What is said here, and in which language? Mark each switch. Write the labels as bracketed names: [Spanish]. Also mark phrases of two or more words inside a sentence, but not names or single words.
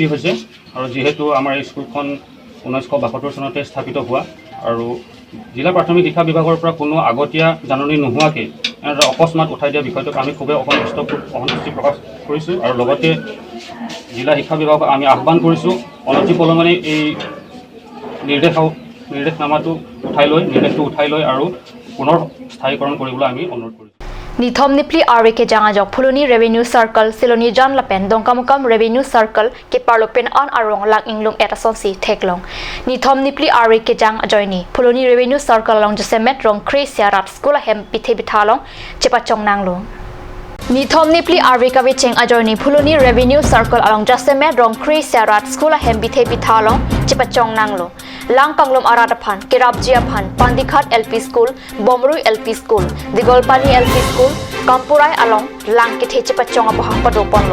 [Assamese] হৈছে আৰু যিহেতু আমাৰ এই স্কুলখন 1972 চনতে স্থাপিত হোৱা আৰু জিলা প্ৰাথমিক শিক্ষা বিভাগৰ পৰা কোনো আগতীয়া জাননী নোহোৱাকৈ এনেদৰে অকস্মাত উঠাই দিয়া বিষয়টোক আমি খুবেই অসন্তুষ্টি প্ৰকাশ কৰিছোঁ আৰু লগতে জিলা শিক্ষা বিভাগক আমি আহ্বান কৰিছোঁ অনতি পলমে এই নিৰ্দেশনামাটো উঠাই লৈ আৰু পুনৰ স্থায়ীকৰণ কৰিবলৈ আমি অনুৰোধ কৰিছোঁ [Karbi] Nithom nipli ari ke jangajok phuluni [English] revenue circle [Karbi] siloni jan lapen dongkamukam [English] revenue circle [Karbi] ke parlopen on arong lang inglung etason si theklong Nithom nipli ari ke jang ajoini phuluni [English] revenue circle [Karbi] long josemet rong kresia rat school hem pithe bithalong chepachong nanglong Nithom nipli ari ka wicheng ajoini phuluni [English] revenue circle [Karbi] along josemet rong kresia rat school hem pithe bithalong chepachong nanglo Lang Panglom Aradaphan, Kirabjiaphan, Pandikhat LP School, Bomrui LP School, Digolpani LP School, Kampurai along Lang Kithe Pachong Apahang Padoponlo.